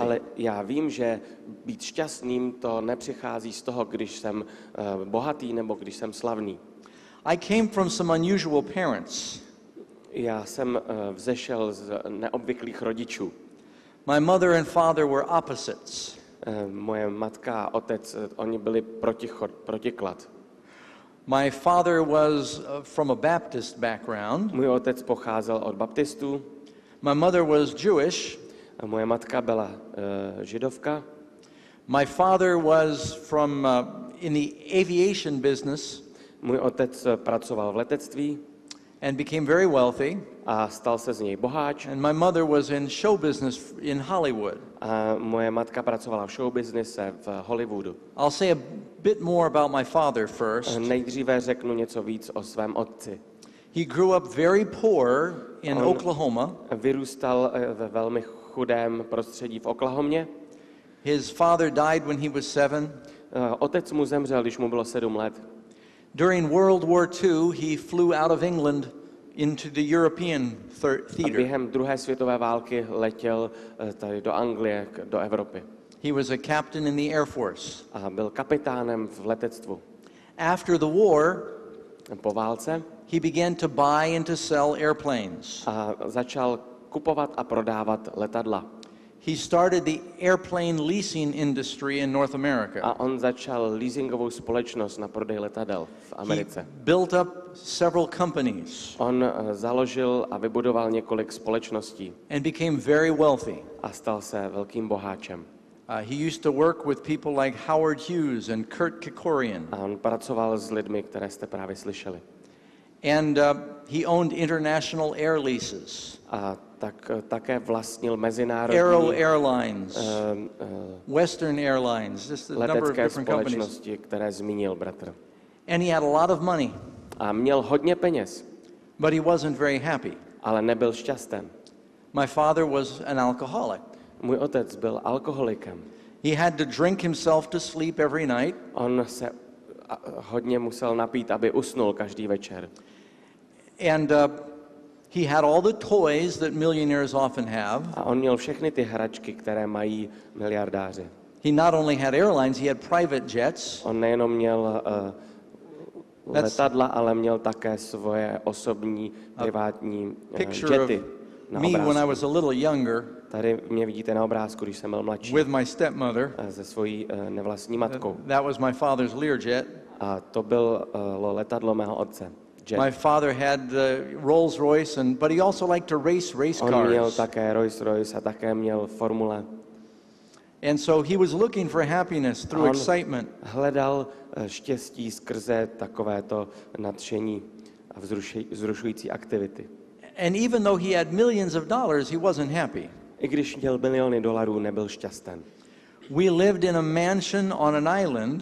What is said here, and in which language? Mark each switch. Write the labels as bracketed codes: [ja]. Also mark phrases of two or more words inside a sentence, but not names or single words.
[cs] Ale já vím, že být šťastným to nepřichází z toho, když jsem bohatý nebo když jsem slavný. [en] I came from some unusual parents. [cs] Já jsem vzešel z neobvyklých rodičů. [en] My mother and father were opposites. [cs] Moje matka a otec, oni byli protiklad. [en] My father was from a Baptist background. [cs] Můj otec pocházel od baptistů. [en] My mother was Jewish. [cs] A moje matka byla židovka. [en] My father was from in the aviation business. [cs] Můj otec pracoval v letectví [en] and became very wealthy. [cs] a stal se z něj boháč. [en] And my mother was in show business in Hollywood. [cs] A moje matka pracovala v showbiznise v Hollywoodu. [en] I'll say a bit more about my father first. [cs] Nejdříve řeknu něco víc o svém otci. [en] He grew up very poor in Oklahoma. [cs] Vyrůstal ve velmi chudém prostředí v Oklahomě. [en] His father died when he was 7. [cs] Otec mu zemřel, když mu bylo 7 let. [en] During World War II, he flew out of England into the European [cs] A [en] theater. [cs] během druhé světové války letěl tady do Anglie, do Evropy. [en] He was a captain in the Air Force. [cs] A byl kapitánem v letectvu. [en] After the war, [cs] Po válce [en] he began to buy and to sell airplanes. [cs] a začal kupovat a prodávat letadla. [en] He started the airplane leasing industry in North America. [cs] A on začal leasingovou společnost na prodej letadel v [en] He [cs] Americe. [en] built up several companies [cs] On založil a vybudoval několik společností [en] and became very wealthy. [cs] a stal se velkým boháčem. [en] He used to work with people like Howard Hughes and Kurt Kerkorian. [cs] A on pracoval s lidmi, které jste právě slyšeli. [en] And he owned international air leases. [cs] A také vlastnil [en] Aero [cs] mezinárodní [en] Airlines, Western Airlines, just a number of [cs] letecké [en] different companies. [cs] společnosti, které zmínil bratr. [en] And he had a lot of money, [cs] A měl hodně peněz, [en] but he wasn't very happy. [cs] ale nebyl šťasten. [en] My father was an alcoholic. [cs] Můj otec byl alkoholikem. [en] He had to drink himself to sleep every night. [cs] On se hodně musel napít, aby usnul každý večer. [en] And he had all the toys that millionaires often have. [cs] A on měl všechny ty hračky, které mají miliardáři. [en] He not only had airlines, he had private jets. [cs] On nejenom měl letadla, ale měl také svoje osobní privátní [en] Picture of [cs] jety na [en] me when I [cs] obrázku. [en] was a little younger [cs] Tady mě vidíte na obrázku, když jsem byl mladší, [en] with my stepmother. [cs] se svojí nevlastní matkou. [en] That was my father's Learjet. [cs] A to bylo letadlo mého otce. [en] Jet. My father had Rolls Royce, but he also liked to race [cs] On měl [en] cars. [cs] také Rolls Royce a také měl formule. [en] And so he was looking for happiness through [cs] On [en] excitement. [cs] hledal štěstí skrze takovéto nadšení a vzrušující aktivity. [en] And even though he had millions of dollars, he wasn't happy. [cs] I když měl miliony dolarů, nebyl šťasten. [en] We lived in a mansion on an island